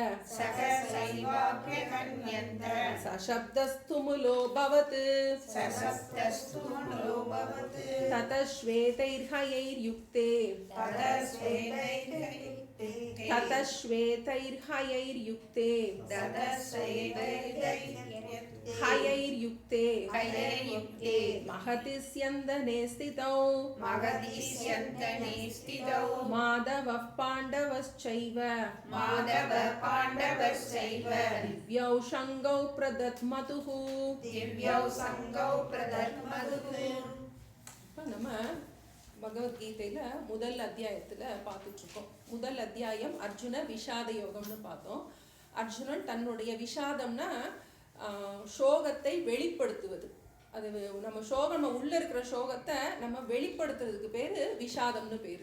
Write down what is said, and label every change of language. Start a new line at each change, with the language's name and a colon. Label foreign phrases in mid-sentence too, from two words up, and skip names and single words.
Sanskrit: सशब्दस्तुमुलोऽभवत् ततः श्वेतैर्हयैर्युक्ते महति स्यन्दने स्थितौ माधवः पाण्डवश्चैव दिव्यौ शङ्गौ प्रदध्मतुः
Tamil: இப்போ நம்ம பகவத்கீதையில் முதல் அத்தியாயத்தில் பார்த்துட்ருக்கோம். முதல் அத்தியாயம் அர்ஜுன விஷாத யோகம்னு பார்த்தோம். அர்ஜுனன் தன்னுடைய விஷாதம்னா சோகத்தை வெளிப்படுத்துவது. அது நம்ம சோகம், நம்ம உள்ள இருக்கிற சோகத்தை நம்ம வெளிப்படுத்துறதுக்கு பேர் விஷாதம்னு பேர்.